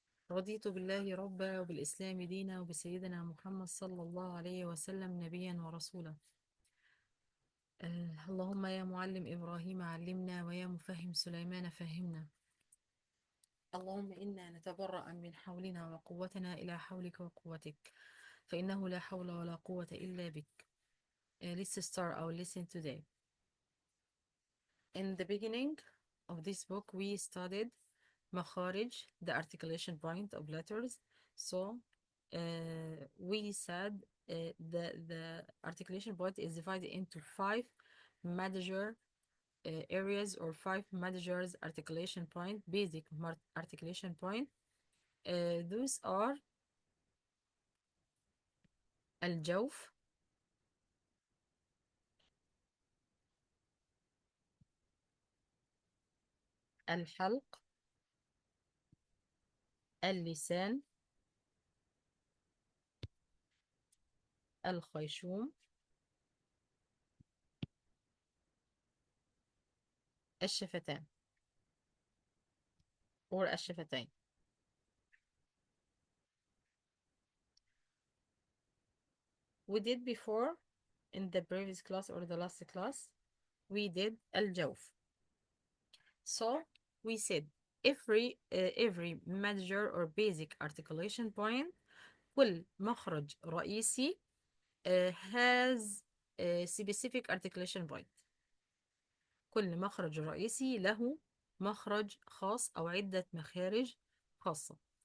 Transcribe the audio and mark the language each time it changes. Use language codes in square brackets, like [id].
[ar] رضيت بالله ربا وبالإسلام دينا وبسيدنا محمد صلى الله عليه وسلم نبيا ورسولا. اللهم يا معلم إبراهيم علمنا ويا مفهم سليمان فهمنا. اللهم إنا نتبرأ من حولنا وقوتنا إلى حولك وقوتك فإنه لا حول ولا قوة إلا بك. [en] Let's start our lesson today. In the beginning of this book we studied مخارج, the articulation point of letters. So we said the articulation point is divided into five major areas or five major articulation point, basic articulation point. Those are الجوف, الحلق, اللسان, الخيشوم, الشفتان or الشفتين. We did before in the previous class or the last class we did الجوف. So we said every major or basic articulation point [ar] كل مخرج رئيسي [en] has a specific articulation point. [ar] كل مخرج رئيسي له مخرج خاص أو عدة مخارج خاصة.